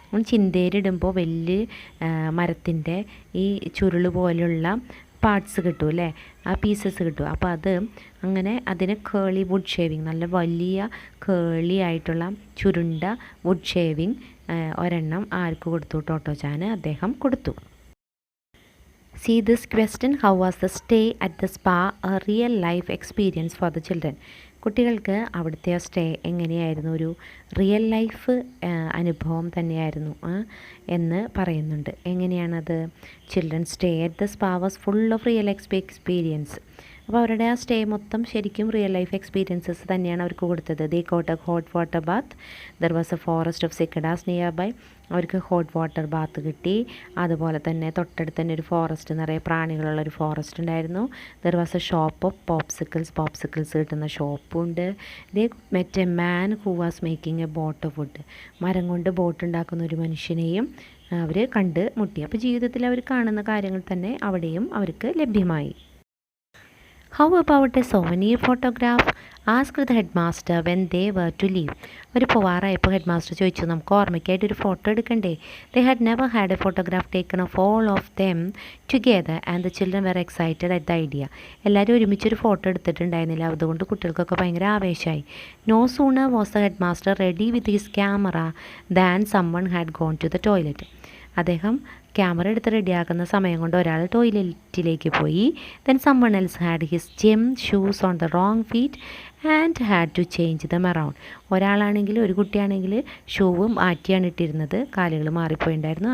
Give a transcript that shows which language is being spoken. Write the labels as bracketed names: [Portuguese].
[Malayalam] ചിന്തേരിടുമ്പോൾ വലിയ മരത്തിൻ്റെ ഈ ചുരുള് പോലുള്ള പാർട്സ് കിട്ടും അല്ലേ, ആ പീസസ് കിട്ടും. അപ്പോൾ അത് അങ്ങനെ അതിന് കേളി വുഡ് ഷേവിങ്, നല്ല വലിയ കേളി ആയിട്ടുള്ള ചുരുണ്ട വുഡ് ഷേവിങ് ഒരെണ്ണം ആർക്ക് കൊടുത്തു? ടോട്ടോച്ചാന് അദ്ദേഹം കൊടുത്തു. [English] See this question, how was the stay at the spa a real life experience for the children? [Malayalam] കുട്ടികൾക്ക് അവിടുത്തെ ആ സ്റ്റേ എങ്ങനെയായിരുന്നു? ഒരു റിയൽ ലൈഫ് അനുഭവം തന്നെയായിരുന്നു എന്ന് പറയുന്നുണ്ട്. എങ്ങനെയാണത്? [English] Children stay at the spa was full of real experience. [Malayalam] അപ്പോൾ അവരുടെ ആ സ്റ്റേ മൊത്തം ശരിക്കും റിയൽ ലൈഫ് എക്സ്പീരിയൻസസ് തന്നെയാണ് അവർക്ക് കൊടുത്തത്. [English] They got a hot water bath. There was a forest of cicadas nearby. [Malayalam] അവർക്ക് ഹോട്ട് വാട്ടർ ബാത്ത് കിട്ടി. അതുപോലെ തന്നെ തൊട്ടടുത്ത് തന്നെ ഒരു ഫോറസ്റ്റ്, നിറയെ പ്രാണികളുള്ളൊരു ഫോറസ്റ്റ് ഉണ്ടായിരുന്നു. [English] there was a shop of popsicles [Malayalam] കിട്ടുന്ന ഷോപ്പും ഉണ്ട്. [English] They met a man who was making a boat of wood. [Malayalam] മരം കൊണ്ട് ബോട്ട് ഉണ്ടാക്കുന്ന ഒരു മനുഷ്യനെയും അവർ കണ്ട് മുട്ടി. അപ്പോൾ ജീവിതത്തിൽ അവർ കാണുന്ന കാര്യങ്ങൾ തന്നെ അവിടെയും അവർക്ക് ലഭ്യമായി. [English] How about a souvenir photograph? Asked the headmaster when they were to leave. [Malayalam] ഒരു പോവാറായപ്പോൾ ഹെഡ് മാസ്റ്റർ ചോദിച്ചു, നമുക്ക് ഓർമ്മയ്ക്കായിട്ട് ഒരു ഫോട്ടോ എടുക്കണ്ടേ? [English] They had never had a photograph taken of all of them together and the children were excited at the idea. [Malayalam] എല്ലാവരും ഒരുമിച്ചൊരു photo എടുത്തിട്ടുണ്ടായിരുന്നില്ല. അതുകൊണ്ട് കുട്ടികൾക്കൊക്കെ ഭയങ്കര ആവേശമായി. [English] No sooner was the headmaster ready with his camera than someone had gone to the toilet. [Malayalam] അദ്ദേഹം camera എടുത്ത് റെഡിയാക്കുന്ന സമയം കൊണ്ട് ഒരാൾ ടോയ്ലറ്റിലേക്ക് പോയി. [English] Then someone else had his gym shoes on the wrong feet and had to change them around. [Malayalam] ഒരാളാണെങ്കിൽ, ഒരു കുട്ടിയാണെങ്കിൽ ഷൂവും മാറ്റിയാണ് ഇട്ടിരുന്നത്, കാലുകൾ മാറിപ്പോയിണ്ടായിരുന്നു.